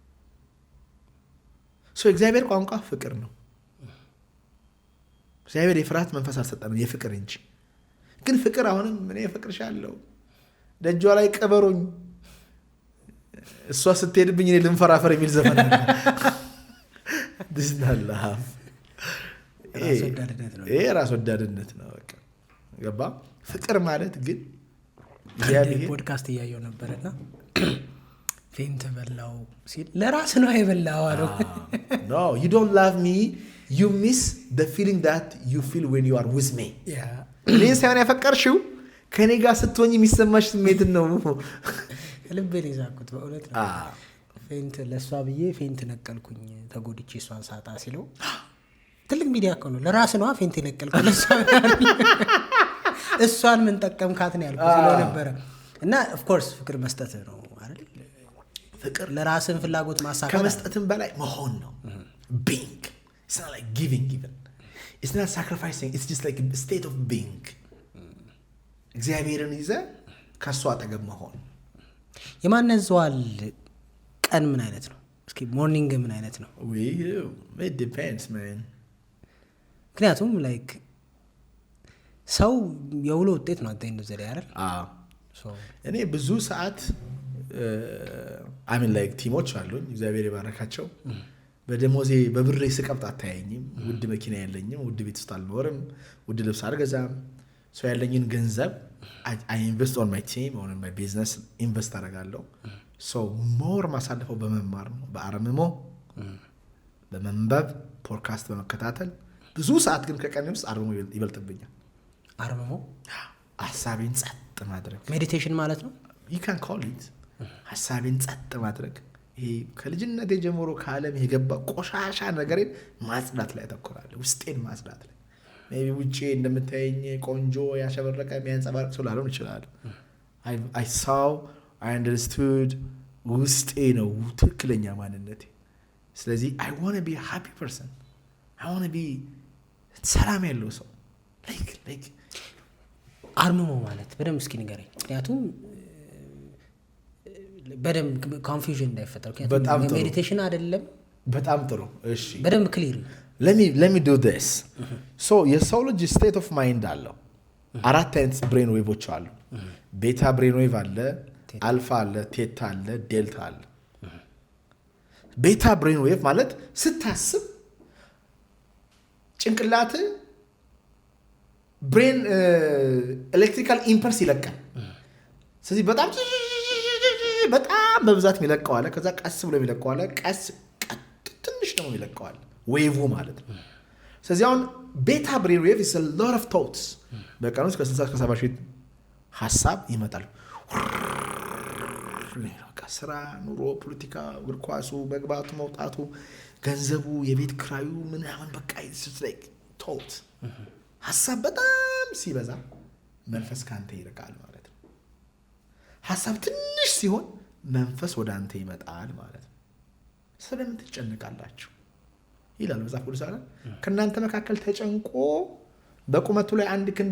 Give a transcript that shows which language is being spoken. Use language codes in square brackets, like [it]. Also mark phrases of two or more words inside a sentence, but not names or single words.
[am] ነው። እግዚአብሔር ቋንቋ ፍቅር ነው። እግዚአብሔር የፍርሃት መንፈስ አልሰጠንም የፍቅር እንጂ። ግን ፍቅር አሁንም እኔ እፈቅርሻለሁ ደጇ ላይ ቀበሮኝ እሷ ስትሄድብኝ እኔ ልንፈራፈር የሚል ዘፈን አለ። ይሄ ራስ ወዳድነት ነው። በቃ ገባ። ፍቅር ማለት ግን ፖድካስት እያየው ነበርና ፌንት በላው ሲል ለራስ ነው የበላው አለው። [en] no you don't love me, you miss the feeling that you feel when you are with me. [am] እኔ ሳይሆን ያፈቀርሽው ከኔ ጋር ስትሆኝ የሚሰማሽ ስሜት ነው። ልቤን ይዛኩት በእውነት ነው። ፌንት ለሷ ብዬ ፌንት ነቀልኩኝ ተጎድቼ እሷን ሳጣ ሲለው ትልቅ ሚዲያ እኮ ነው። ለራስ ነው ፌንት ነቀልኩኝ ለሷ እሷን ምን ጠቀምካት ነው ያልኩት ሲለው ነበረ። እና [en] of course [am] ፍቅር መስጠት ነው አይደል? ፍቅር ለራስን ፍላጎት ማሳካት ከመስጠትም በላይ መሆን ነው። [en] being it's not like giving even, it's not sacrificing, it's just like a state of being. [am] እግዚአብሔርን ይዘ ከሷ አጠገብ መሆን። የማነዘዋል ቀን ምን አይነት ነው? እስኪ ሞርኒንግ ምን አይነት ነው? [en] it depends man. [am] ምክንያቱም ላይክ ሰው የውሎ ውጤት ነው። አታይ እንደዚህ አይደል? እኔ ብዙ ሰዓት አሚን [en] like teams [am] አሉኝ እግዚአብሔር ይባረካቸው በደሞዜ በብሬ ስቀብጥ አታየኝም ውድ መኪና የለኝም ውድ ቤት ውስጥ አልኖርም ውድ ልብስ አልገዛም ሰው ያለኝን ገንዘብ [en] I invest on my team on my business [am] invest አደርጋለሁ so more ማሳለፈው በመማር ነው በአርምሞ በመንበብ ፖድካስት በመከታተል ብዙ ሰዓት ግን ከቀን ውስጥ አርምሞ ይበልጥብኛል አርምሞ ሐሳቤን ጸጥ ማድረግ ሜዲቴሽን ማለት ነው [en] you can call it [am] ሐሳቤን ጸጥ ማድረግ ይሄ ከልጅነቴ ጀምሮ ከዓለም የገባ ቆሻሻ ነገርን ማጽዳት ላይ ተኮራለሁ ውስጤን ማጽዳት ላይ maybe ውጪ እንደምታየኝ ቆንጆ ያሸበረቀ የሚያንጸባርቅ ሰው ላልሆን ይችላል [en] I saw I understood [am] ውስጤ ነው ትክክለኛ ማንነቴ ስለዚህ [en] I want to be a happy person I want to be [am] ሰላም ያለው ሰው like አርምሞ ማለት በደንብ እስኪ ንገረኝ ምክንያቱም በደንብ ኮንፊውዥን እንዳይፈጠር ምክንያቱም ሜዲቴሽን አይደለም በጣም ጥሩ እሺ በደንብ ክሊር [en] let me do this so [am] የሰው ልጅ [en] state of mind [am] አለው አራት አይነት [en] brain waves [am] አሉ [en] beta brain wave [am] አለ አልፋ አለ ቴታ አለ ዴልታ አለ ቤታ ብሬን ዌቭ ማለት ስታስብ ጭንቅላት [en] brain electrical impulse [am] ይለቃል ስለዚህ በጣም በብዛት የሚለቀው አለ ከዛ ቀስ ብሎ የሚለቀው አለ ቀስ ትንሽ ነው የሚለቀው አለ ዌቭ ማለት ነው ስለዚህ አሁን [en] beta brain wave is a lot of thoughts [am] በቀን ውስጥ ከ60 እስከ 70 ሺህ ሐሳብ ይመጣል ስራ ኑሮ ፖለቲካ እግር ኳሱ መግባቱ መውጣቱ ገንዘቡ የቤት ክራዩ ምናምን በቃ [en] it's like thoughts [am] ሐሳብ በጣም ሲበዛ መንፈስ ካንተ ይርቃል ማለት ነው ሐሳብ ትንሽ ሲሆን መንፈስ ወደ አንተ ይመጣል ማለት ነው ስለምን ትጨነቃላችሁ ይላል መጽሐፍ ቅዱስ አይደል ከናንተ መካከል ተጨንቆ በቁመቱ ላይ አንድ ክንድ